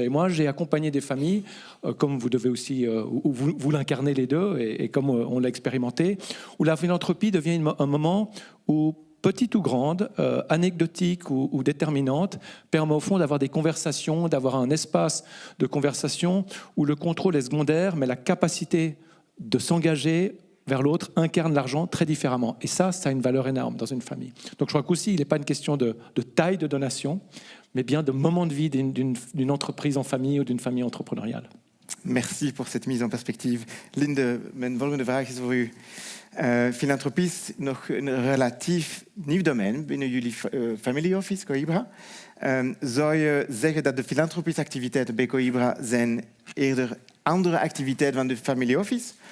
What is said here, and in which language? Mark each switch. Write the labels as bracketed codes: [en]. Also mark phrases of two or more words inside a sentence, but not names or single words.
[fr] Et moi, j'ai accompagné des familles, comme vous devez aussi, où vous l'incarnez les deux, et comme on l'a expérimenté, où la philanthropie devient un moment où, petite ou grande, anecdotique ou déterminante, permet au fond d'avoir des conversations, d'avoir un espace de conversation où le contrôle est secondaire, mais la capacité de s'engager vers l'autre incarne l'argent très différemment. Et ça a une valeur énorme dans une famille. Donc je crois qu'aussi, il n'est pas une question de taille de donation, mais bien de moment de vie d'une entreprise en famille ou d'une famille entrepreneuriale. Merci pour cette mise en perspective. [nl] Linde, mijn volgende vraag is voor u. Filantropie is nog een relatief nieuw domein binnen jullie [en] family office, [nl] Coibra. Zou je zeggen dat de filantropische activiteiten bij Coibra zijn eerder andere activiteiten van de [en] family office?